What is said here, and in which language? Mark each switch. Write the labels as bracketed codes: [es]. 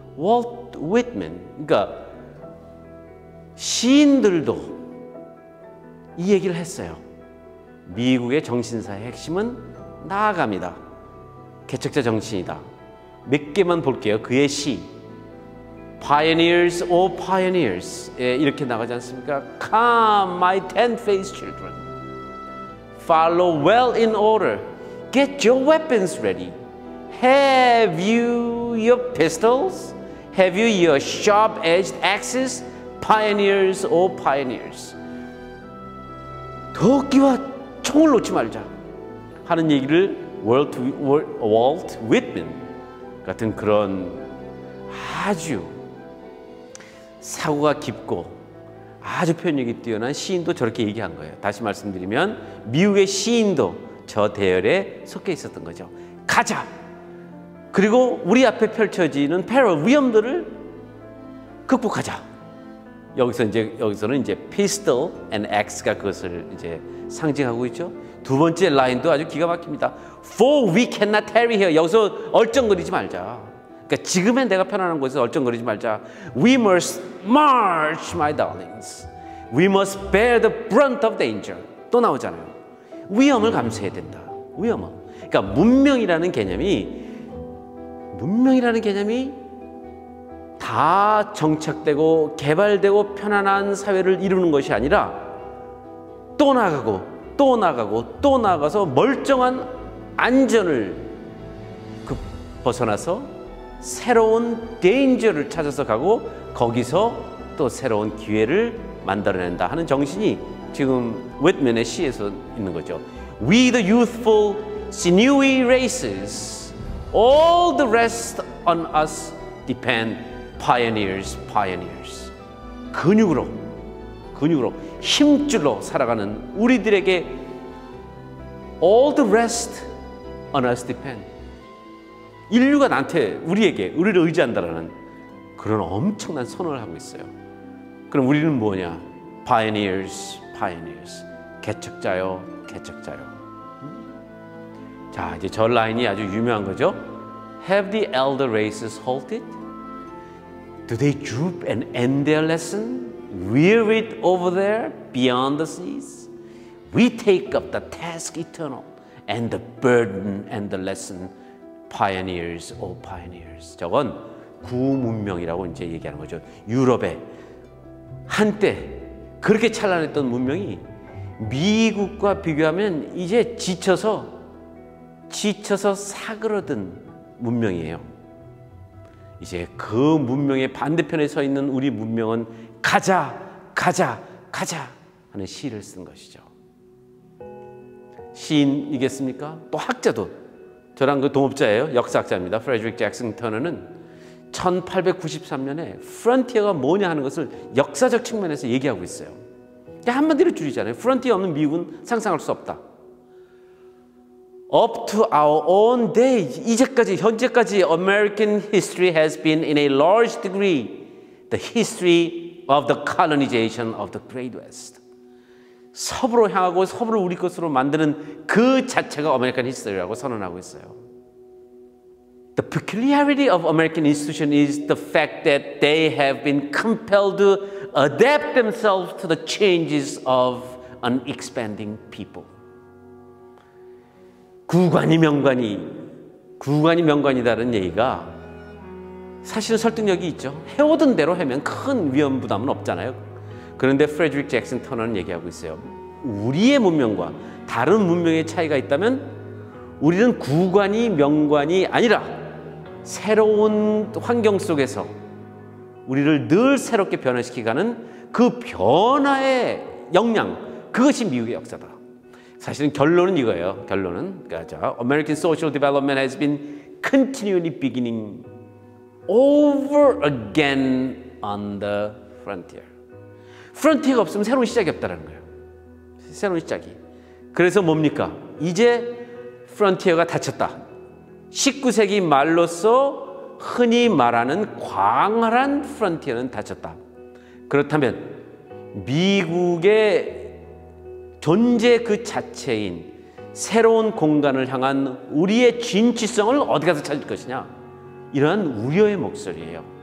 [ko] 월트 위트맨, 그러니까 시인들도 이 얘기를 했어요. 미국의 정신사의 핵심은 나아갑니다. 개척자 정신이다. 몇 개만 볼게요. 그의 시 [en] Pioneers, oh pioneers, [ko] 이렇게 나가지 않습니까? [en] Come, my ten-faced children, follow well in order, get your weapons ready. Have you your pistols? Have you your sharp-edged axes? Pioneers, oh pioneers. [ko] 도끼와 총을 놓지 말자 하는 얘기를 월트 위트맨 같은 그런 아주 사고가 깊고 아주 표현력이 뛰어난 시인도 저렇게 얘기한 거예요. 다시 말씀드리면 미국의 시인도 저 대열에 속해 있었던 거죠. 가자. 그리고 우리 앞에 펼쳐지는 페럴 위험들을 극복하자. 여기서는 이제 [en] pistol and axe [ko] 가 그것을 이제 상징하고 있죠. 두 번째 라인도 아주 기가 막힙니다. [en] For we cannot tarry here. [ko] 여기서 얼쩡거리지 말자. 그러니까 지금의 내가 편안한 곳에서 얼쩡거리지 말자. [en] We must march, my darlings. We must bear the brunt of danger. [ko] 또 나오잖아요. 위험을 감수해야 된다. 위험을. 그러니까 문명이라는 개념이 다 정착되고 개발되고 편안한 사회를 이루는 것이 아니라 또 나가고 또 나가고 또 나가서 멀쩡한 안전을 벗어나서 새로운 데인저를 찾아서 가고 거기서 또 새로운 기회를 만들어낸다 하는 정신이 지금 윗맨의 시에서 있는 거죠. [en] We the youthful sinewy races, all the rest on us depend. Pioneers, pioneers. [ko] 근육으로 힘줄로 살아가는 우리들에게 [en] all the rest on us depend. [ko] 인류가 우리를 의지한다라는 그런 엄청난 선언을 하고 있어요. 그럼 우리는 뭐냐? [en] Pioneers, pioneers. [ko] 개척자요, 개척자요. 자, 이제 저 라인이 아주 유명한 거죠. [en] Have the elder races halted? Do they droop and end their lesson? Wearied over there beyond the seas? We take up the task eternal and the burden and the lesson. Pioneers, oh pioneers. [ko] 저건 구문명이라고 이제 얘기하는 거죠. 유럽에 한때 그렇게 찬란했던 문명이 미국과 비교하면 이제 지쳐서 사그러든 문명이에요. 이제 그 문명의 반대편에 서 있는 우리 문명은 가자 하는 시를 쓴 것이죠. 시인이겠습니까? 또 학자도 저랑 그 동업자예요. 역사학자입니다. 프레드릭 잭슨 터너는 1893년에 프론티어가 뭐냐 하는 것을 역사적 측면에서 얘기하고 있어요. 한마디로 줄이잖아요. 프론티어 없는 미국은 상상할 수 없다. [en] Up to our own day, [ko] 현재까지 [en] American history has been in a large degree the history of the colonization of the Great West. [ko] 서부로 향하고 서부를 우리 것으로 만드는 그 자체가 [en] American history [ko] 라고 선언하고 있어요. [en] The peculiarity of American institution is the fact that they have been compelled to adapt themselves to the changes of an expanding people. [ko] 구관이 명관이다는 얘기가 사실은 설득력이 있죠. 해오던 대로 하면 큰 위험 부담은 없잖아요. 그런데 프레드릭 잭슨 터너는 얘기하고 있어요. 우리의 문명과 다른 문명의 차이가 있다면 우리는 구관이 명관이 아니라 새로운 환경 속에서 우리를 늘 새롭게 변화시키가는 그 변화의 역량, 그것이 미국의 역사다. 사실은 결론은 이거예요. 그러니까 [en] American social development has been continually beginning over again on the frontier. [ko] 프론티어가 없으면 새로운 시작이 없다는 거예요. 새로운 시작이. 그래서 뭡니까? 이제 프론티어가 닫혔다. 19세기 말로서 흔히 말하는 광활한 프론티어는 닫혔다. 그렇다면 미국의 존재 그 자체인 새로운 공간을 향한 우리의 진취성을 어디 가서 찾을 것이냐? 이러한 우려의 목소리예요.